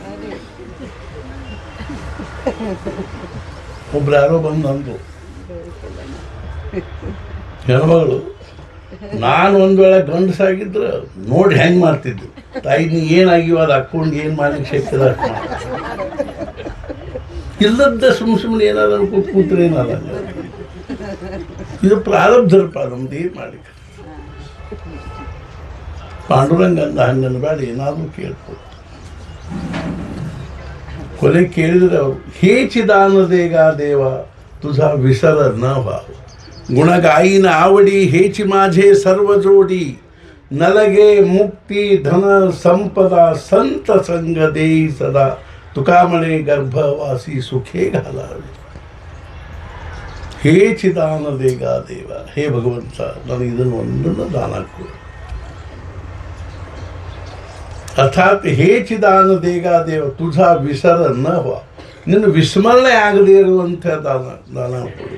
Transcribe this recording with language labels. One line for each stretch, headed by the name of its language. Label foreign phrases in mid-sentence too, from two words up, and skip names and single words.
Kannada: ಒಬ್ರು ಯಾರೋ ಬಂದು ಅಂದರು, ಹೆಣ್ಮಗಳು, ನಾನು ಒಂದು ವೇಳೆ ಗಂಡಸಾಗಿದ್ರೆ ನೋಡಿ ಹೆಂಗೆ ಮಾಡ್ತಿದ್ದು, ತಾಯಿ ನೀ ಏನಾಗಿವ ಅದು ಹಾಕ್ಕೊಂಡು ಏನು ಮಾಡ್ಲಿಕ್ಕೆ ಶಕ್ತಿದ ಇಲ್ಲದ ಸುಮ್ಮನೆ ಏನಾದ್ರು ಕೂತ್ರೆ ಏನಾಗಲ್ಲ. ಇದು ಪ್ರಾರಬ್ಧರಪ್ಪ ನಮ್ದು, ಏನು ಮಾಡ್ಲಿಕ್ಕೆ. ಪಾಂಡುರಂಗ ಅಂದ ಹಂಗನ್ನು ಬೇಡ, ಏನಾದರೂ ಕೇಳ್ಕೊಡು. ಕೊನೆ ಕೇಳಿದರೆ ಅವರು,
Marathi: हेचि दान देगा देवा ತುझा विसर न भाव, गुणगाईन आवडी हेची माझे सर्व जोडी, नलगे मुक्ती धन संपदा संत संग देई सदा, तुका म्हणे गर्भवासी सुखे घालावे. हेचि दान देगा देवा,
Kannada: ಹೇ ಭಗವಂತ ನನಗೆ ಇದನ್ನು ಒಂದನ್ನು ದಾನ ಕೊಡು. ಅರ್ಥಾತ್
Marathi: हेचि दान देगा देवा, तुझा विसर न हो,
Kannada: ನಿನ್ನ ವಿಸ್ಮರಣೆ ಆಗದೇ ಇರುವಂಥ ದಾನ ಕೊಡು.